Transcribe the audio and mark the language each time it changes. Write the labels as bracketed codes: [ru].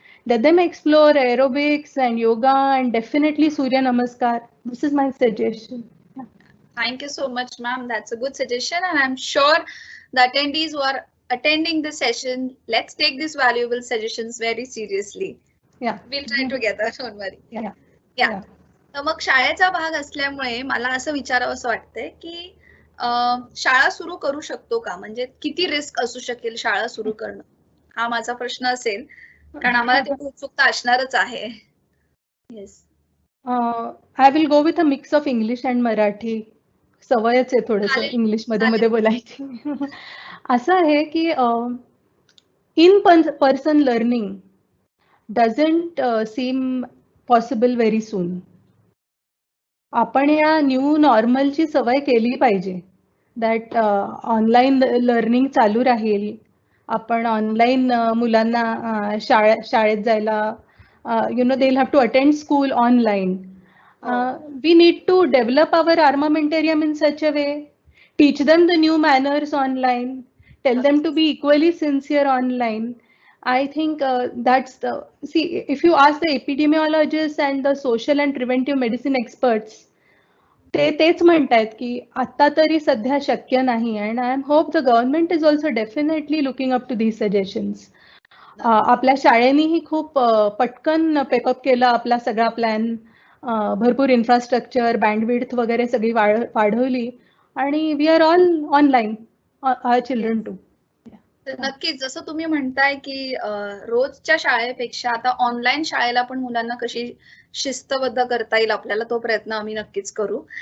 [en] Let them explore aerobics and yoga and definitely Surya Namaskar. This is my suggestion. Thank you so much, ma'am. That's a good suggestion, and I'm sure the attendees who are attending the session, let's take these valuable suggestions very seriously. Yeah. We'll try together, don't worry. Yeah. [mr] तर मग शाळेचा भाग असल्यामुळे मला असं विचारावंसं वाटतंय की शाळा सुरू करू शकतो का? म्हणजे किती रिस्क असू शकेल शाळा सुरू करणं? हा माझा प्रश्न असेल, कारण आम्हाला तेवढी उत्सुकता असणारच आहे. Yes. [en] I will go with a mix of English and Marathi. [mr] सवयच आहे थोडंसं इंग्लिश मध्ये बोलायची. असं आहे की [en] in person learning doesn't seem possible very soon. [mr] आपण या न्यू नॉर्मलची सवय केली पाहिजे. दॅट ऑनलाईन लर्निंग चालू राहील. आपण ऑनलाईन मुलांना शाळेत जायला [en] they'll have to attend school online. We need to develop our armamentarium in such a way, teach them the new manners online, tell them to be equally sincere online. I think that's the, see, if you ask the epidemiologists and the social and preventive medicine experts, [mr] ते तेच म्हणतायत की आता तरी सध्या शक्य नाही, [en] and I hope the government is also definitely looking up to these suggestions. [mr] आपल्या शाळेनीही खूप पटकन पेकअप केलं आपला सगळा प्लॅन, भरपूर इन्फ्रास्ट्रक्चर, बँडविड्थ वगैरे सगळी वाढवली, आणि [en] We are all online, our children too. [mr] नक्कीच, जसं तुम्ही म्हणताय की रोजच्या शाळेपेक्षा आता ऑनलाईन शाळेला पण मुलांना कशी शिस्तबद्ध करता येईल आपल्याला, तो प्रयत्न आम्ही नक्कीच करू.